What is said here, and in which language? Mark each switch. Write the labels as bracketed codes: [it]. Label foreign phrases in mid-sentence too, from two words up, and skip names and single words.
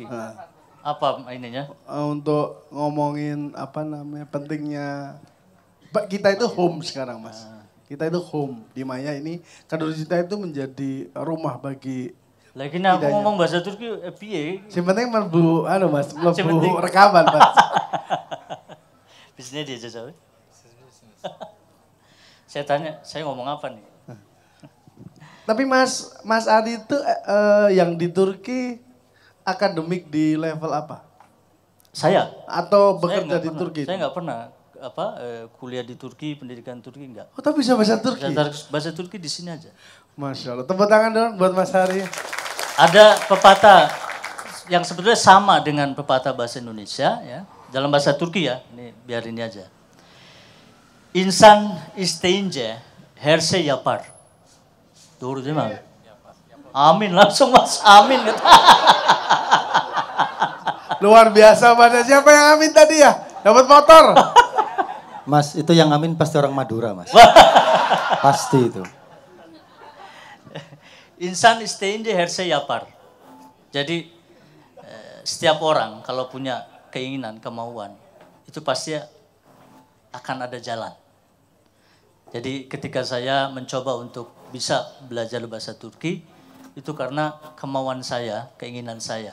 [id] Nah. Apa ininya? Untuk ngomongin pentingnya kita itu home sekarang, Mas. Kita itu home. Di Maya ini Kadurcita itu menjadi rumah bagi lagi aku ngomong bahasa Turki piye? Yang penting mlebu Mas, mlebu rekaman, Mas. Bisnya dia aja. Saya tanya, saya ngomong apa nih? Tapi Mas Adi itu yang di Turki akademik di level apa? Saya? Atau bekerja di Turki? Saya nggak pernah kuliah di Turki, pendidikan Turki enggak. Oh, tapi bisa bahasa Turki? Bahasa Turki di sini aja. [ar] Masya Allah. [id] Tepuk tangan dong buat Mas Hari. Ada pepatah yang sebetulnya sama dengan pepatah bahasa Indonesia ya. Dalam bahasa Turki ya, ini biar ini aja. [tr] İnsan isteyince her şey yapar. Doğru değil mi abi? [id] Amin, langsung Mas, amin. Luar biasa, Mas. Siapa yang amin tadi ya? Dapat motor. Mas, itu yang amin pasti orang Madura, Mas. Pasti itu. [tr] İnsan isteyince her şey yapar. [id] Jadi setiap orang kalau punya keinginan, kemauan, itu pasti akan ada jalan. Jadi ketika saya mencoba untuk bisa belajar bahasa Turki, itu karena kemauan saya, keinginan saya.